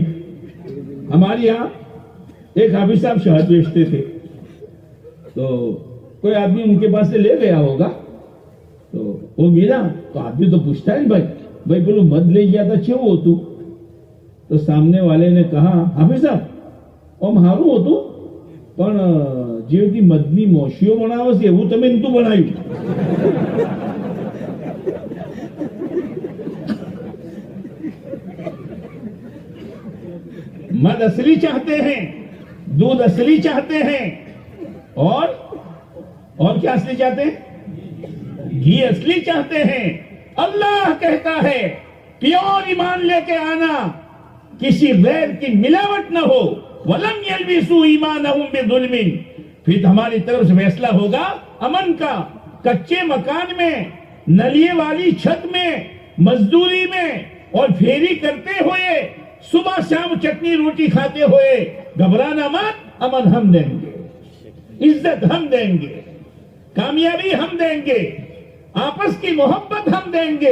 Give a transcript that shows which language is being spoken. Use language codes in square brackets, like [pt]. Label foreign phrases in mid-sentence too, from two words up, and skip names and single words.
[ur] ہمارے یہاں ایک حافظ صاحب شہد بیچتے تھے. تو کوئی آدمی ان کے پاس سے لے گیا ہوگا تو وہ ملا تو آدمی تو پوچھتا ہے بھائی بولو مد لے گیا تھا چھو ہو تو سامنے والے نے کہا حافظ صاحب ام ہارو ہو تو [gu] પણ જેવી મદની મોશીઓ બનાવે છે એવું તમે નતું બનાવ્યું. [ur] مد اصلی چاہتے ہیں، دودھ اصلی چاہتے ہیں، اور کیا اصلی چاہتے ہیں؟ گھی اصلی چاہتے ہیں. اللہ کہتا ہے پیور ایمان لے کے آنا، کسی غیر کی ملاوٹ نہ ہو. [ar] وَلَمْ يَلْبِسُوا إِيمَانَهُمْ بِظُلْمٍ. [ur] پھر ہماری طرف سے فیصلہ ہوگا امن کا. کچے مکان میں، نلیے والی چھت میں، مزدوری میں اور پھیری کرتے ہوئے، صبح شام چٹنی روٹی کھاتے ہوئے گھبرانا مت. امن ہم دیں گے، عزت ہم دیں گے، کامیابی ہم دیں گے، آپس کی محبت ہم دیں گے.